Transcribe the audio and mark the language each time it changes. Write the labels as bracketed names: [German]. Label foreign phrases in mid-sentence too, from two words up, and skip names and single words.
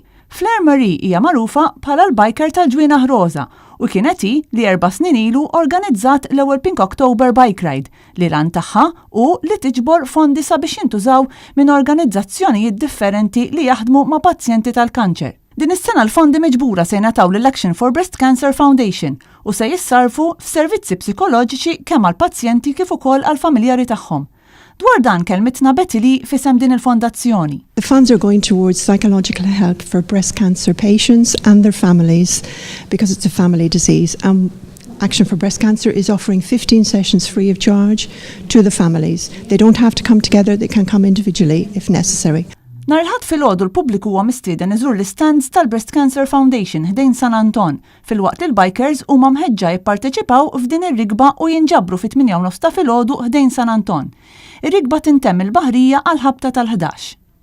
[Maltese] Fleur Marie hija magħrufa bħala l-biker tal-ġwienaħ Roża u kienet hi li 4 snin ilu organizzat l-ewwel Pink October Bike Ride li lan tagħha u li tiġbor fondi sabiex jintużaw minn organizzazzjonijiet differenti li jaħdmu ma' pazjenti tal-kanċer. Din is-sena l-fondi miġbura se jingħataw lill-Action for Breast Cancer Foundation u se jissarfu f'servizzi psikoloġiċi kemm għall-pazjenti kif ukoll għall-familjari tagħhom. Dwar dan kelmitna Betty Lee fisem din il-fondazzjoni. [English] The funds are going towards psychological help for breast cancer patients and their families because it's a family disease. Action for Breast Cancer is offering 15 sessions free of charge to the families. They don't have to come together, they can come individually if necessary. [Maltese] Nhar il-ħadd filgħodu l-pubbliku huwa mistieden iżur l-istands tal-Breast Cancer Foundation ħdejn San Anton filwaqt il-bikers huma mħeġġa jipparteċipaw f'din ir-rigba u jinġabru fit-8 ta' filgħodu ħdejn San Anton. Ir-rigba tintemm il-baħrija għal ħabta tal-11.